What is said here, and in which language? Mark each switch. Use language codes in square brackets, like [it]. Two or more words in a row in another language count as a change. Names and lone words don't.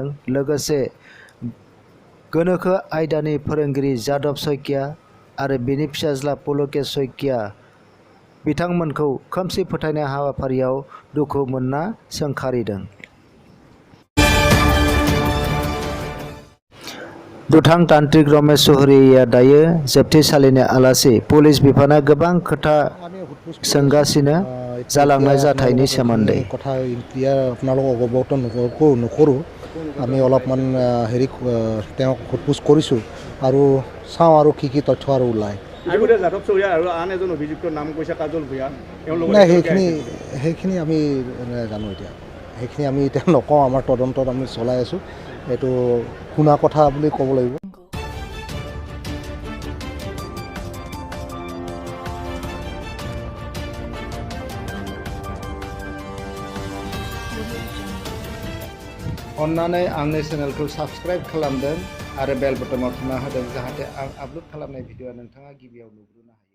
[brx] लोगोसे गोनोखो आयदानि फोरोंगिरि जादब सयकिया आरो बिनि फिसाज्ला पुलकेश सयकिया बिथांमोनखौ खोमसि फोथायनाय हाबाफारियाव दुखु मोनना सोंखारिदों। दुथां तान्त्रिक रमेश चौधुरिया दायो जोबथेसालिनि आलासि। पुलिस बिफाना गोबां खोथा सोंगासिनो जालांनाय जाथायनि सोमोन्दै। [as] কথা ক্লিয়াৰ আপোনালোকক অৱগত নকৰোঁ। আমি অলপমান তেওঁক সোধপোছ কৰিছোঁ আৰু চাওঁ আৰু কি তথ্য আৰু ওলায়। যাদৱ চৌধুৰী আৰু আন এজন অভিযুক্তৰ নাম কৈছে কাজল ভূঞা। নাই, সেইখিনি আমি জানো এতিয়া। সেইখিনি আমি এতিয়া নকওঁ, আমাৰ তদন্তত আমি চলাই আছোঁ। এইটো শুনা কথা বুলি ক'ব লাগিব। [brx] अन्नानै आंनि चेनेलखौ साबस्क्राइब खालामदों आरो बेल बटनाव थुना होदों जाहाथे आं आपल'ड खालामनाय भिडिअ'आ नोंथाङा गिबियाव नुग्रोनो